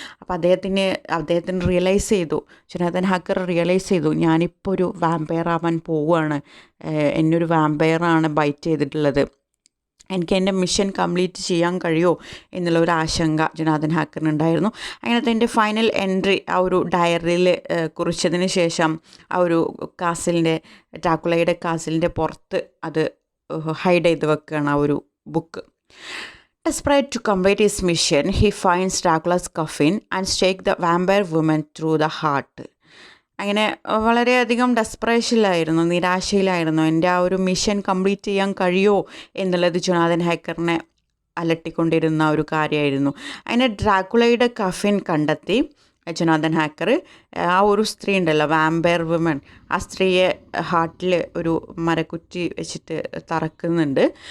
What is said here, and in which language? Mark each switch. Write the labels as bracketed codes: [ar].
[ml] അപ്പോൾ അദ്ദേഹത്തിന് റിയലൈസ് ചെയ്തു, ജൊനാഥൻ ഹാക്കർ റിയലൈസ് ചെയ്തു, ഞാനിപ്പോൾ ഒരു വാമ്പയർ ആവാൻ പോവുകയാണ്, എന്നൊരു വാമ്പയറാണ് ബൈറ്റ് ചെയ്തിട്ടുള്ളത്, എനിക്ക് എൻ്റെ മിഷൻ കംപ്ലീറ്റ് ചെയ്യാൻ കഴിയുമോ എന്നുള്ള ഒരു ആശങ്ക ജൊനാഥൻ ഹാക്കറിനുണ്ടായിരുന്നു. അങ്ങനത്തെ എൻ്റെ ഫൈനൽ എൻട്രി ആ ഒരു ഡയറിയിൽ കുറിച്ചതിന് ശേഷം ആ ഒരു ഡ്രാക്കുളയുടെ കാസിലിൻ്റെ പുറത്ത് അത് ഹൈഡ് ചെയ്ത് വെക്കുകയാണ് ആ ഒരു book. [en] Desperate to complete his mission, he finds Dracula's coffin and stakes the vampire woman through the heart. [ml] അങ്ങനെ വളരെയധികം ഡെസ്പറേഷനിലായിരുന്നു, നിരാശയിലായിരുന്നു. എൻ്റെ ആ ഒരു മിഷൻ കംപ്ലീറ്റ് ചെയ്യാൻ കഴിയുമോ എന്നുള്ളത് ജൊനാഥൻ ഹാക്കറിനെ അലട്ടിക്കൊണ്ടിരുന്ന ഒരു കാര്യമായിരുന്നു. അങ്ങനെ ഡ്രാക്കുളയുടെ കഫിൻ കണ്ടെത്തി ജൊനാഥൻ ഹാക്കർ ആ ഒരു സ്ത്രീ ഉണ്ടല്ലോ, വാമ്പയർ വുമൺ, ആ സ്ത്രീയെ ഹാർട്ടിൽ ഒരു മരക്കുറ്റി വെച്ചിട്ട് തറക്കുന്നുണ്ട്.